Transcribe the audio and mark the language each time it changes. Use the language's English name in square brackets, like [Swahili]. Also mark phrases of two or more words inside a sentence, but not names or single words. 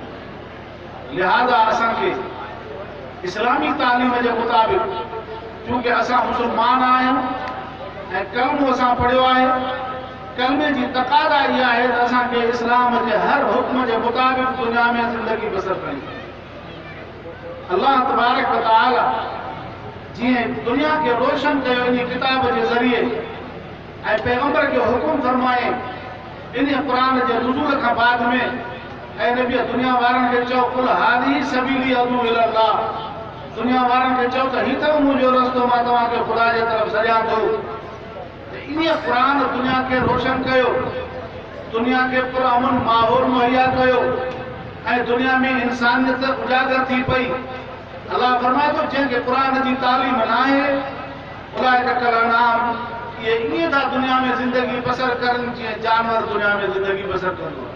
[Sindhi] लिहाज़ा असांखे इस्लामी तालीम जे मुताबिक़, चूंकि असां मुस्लमान आहियूं ऐं कलमो असां पढ़ियो आहे, कलमे जी तक़ाज़ा इहा आहे त असांखे इस्लाम जे हर हुक्म जे मुताबिक़ दुनिया में ज़िंदगी बसर करणी। अल्लाह [Arabic] تبارك وتعالى [Sindhi] जीअं दुनिया खे रोशन कयो इन किताब जे ज़रिए ऐं पैगंबर खे हुकुम फरमाए इन क़ुरान जे नुज़ूल खां बाद में, ऐं नबी दुनिया वारनि खे चओ [Arabic] قل هذه سبيلي أدعو إلى الله, [Sindhi] दुनिया वारनि खे चओ त ही अथव मुंहिंजो रस्तो, मां तव्हांखे ख़ुदा जे तरफ़ सॾियां थो। इन क़ुरान दुनिया खे रोशन कयो, दुनिया खे पुरअमन माहौल मुहैया कयो ऐं दुनिया में इंसानियत उजागर थी पई। अल्लाह फरमाए थो जंहिंखे क़ुरान जी तालीम न आहे [Arabic] أولئك كالأنعام, [Sindhi] ये ईअं था दुनिया में ज़िंदगी बसर करनि जीअं जानवर दुनिया में ज़िंदगी बसर कंदो आहे।